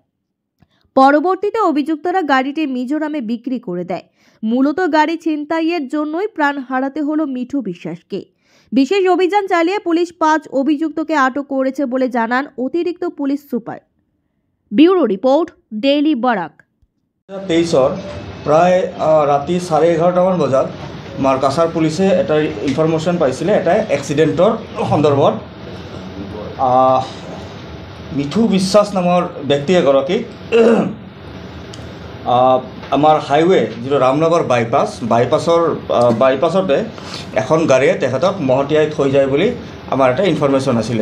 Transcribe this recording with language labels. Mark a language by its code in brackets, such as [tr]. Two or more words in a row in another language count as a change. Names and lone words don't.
[bn] পরবর্তীতে অভিযুক্তরা গাড়িটি মিজোরামে বিক্রি করে দেয়। মূলত গাড়ি ছিনতাইয়ের জন্যই প্রাণ হারাতে হলো মিঠু বিশ্বাসকে। বিশেষ অভিযান চালিয়ে পুলিশ 5 অভিযুক্তকে আটক করেছে বলে জানান অতিরিক্ত পুলিশ সুপার। ব্যুরো রিপোর্ট, ডেইলি বরাক। [as] 23 প্ৰায় ৰাতি 11:30মান বজাত আমাৰ কাছাৰ পুলিচে এটা ইনফৰমেশ্যন পাইছিলে এটা এক্সিডেণ্টৰ সন্দৰ্ভত। মিঠু বিশ্বাস নামৰ ব্যক্তি এগৰাকীক আমাৰ হাইৱে যিটো ৰামনগৰ বাইপাছতে এখন গাড়ীয়ে তেখেতক মহতিয়াই থৈ যায় বুলি আমাৰ এটা ইনফৰমেশ্যন আছিলে।